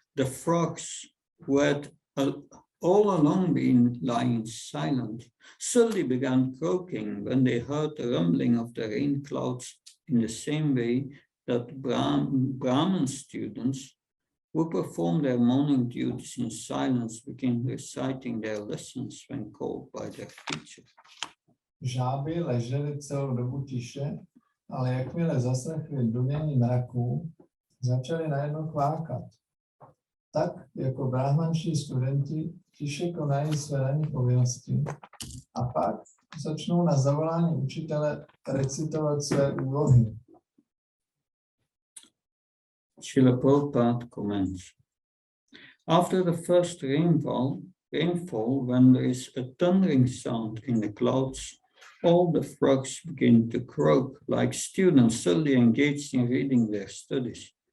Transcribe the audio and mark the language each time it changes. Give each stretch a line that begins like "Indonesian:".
English: The frogs who had all along been lying silent suddenly began croaking when they heard the rumbling of the rain clouds in the same way that Brahman students who performed their morning duties in silence began reciting their lessons when called by their teacher.
Czech: Žáby ležely celou dobu tiše, ale jakmile zaslechli dunění mraků, začali najednou kvákat. Tak jako brahmanští studenti tiše konají své ranní povinnosti a pak začnou na zavolání učitele recitovat své úlohy.
English: Srila Prabhupada comments, After the first rainfall, when there is a thundering sound in the clouds, all the frogs begin to croak like students suddenly engaged in reading their studies.